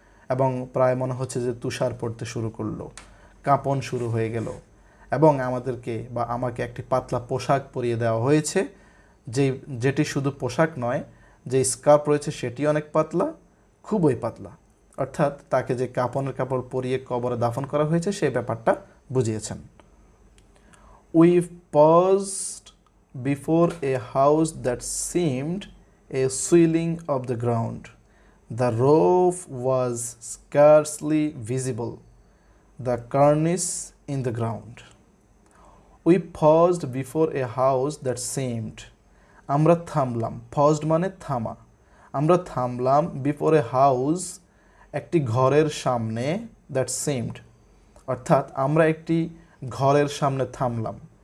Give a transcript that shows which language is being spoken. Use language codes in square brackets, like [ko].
[bn] এবং প্রায় মনে হচ্ছে যে তুষার পড়তে শুরু করলো, কাঁপন শুরু হয়ে গেল, এবং আমাদেরকে বা আমাকে একটি পাতলা পোশাক পরিয়ে দেওয়া হয়েছে, যেটি শুধু পোশাক নয়, যে স্কার্ফ রয়েছে সেটি অনেক পাতলা, খুবই পাতলা। অর্থাৎ তাকে যে কাপনের কাপড় পরিয়ে কবরে দাফন করা হয়েছে সেই ব্যাপারটা বুঝিয়েছেন। [en] We paused before a house that seemed a swelling of the ground. The roof was scarcely visible, the cornice in the ground. We paused before a house that seemed, [bn] আমরা থামলাম, paused মানে থামা, আমরা থামলাম [en] before a house, [bn] একটি ঘরের সামনে, [en] that same, [bn] অর্থাৎ আমরা একটি ঘরের সামনে থামলাম।